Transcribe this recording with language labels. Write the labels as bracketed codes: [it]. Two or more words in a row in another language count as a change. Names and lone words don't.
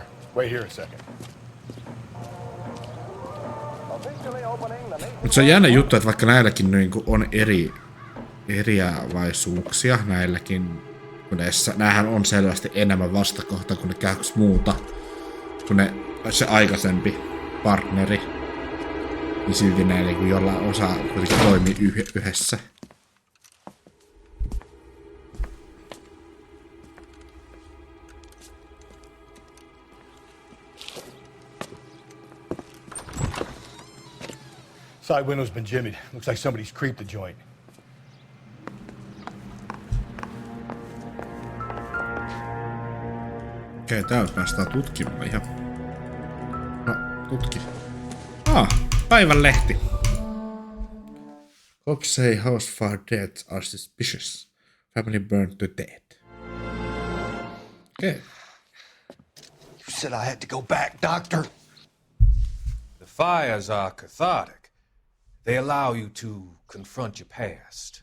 [en] Wait here a second. [fi] Mutta se on jännä juttu, että vaikka näilläkin niinku on eriävaisuuksia näilläkin, kun näähän on selvästi enemmän vastakohta kuin ne kaksi muuta, kun se aikaisempi partneri, niin silti näillä kun jollain osaa kuitenkin toimii yhdessä. [en] Side window's been jimmied. Looks like somebody's creeped the joint. [fi] Okei, täällä päästään tutkimaan ihan. No, tutki. Päivän lehti. [en] Cops say house fire deaths are suspicious. Family burned to death. Okay. You said I had to go back, Doctor. The fires are cathartic. They allow you to confront your past.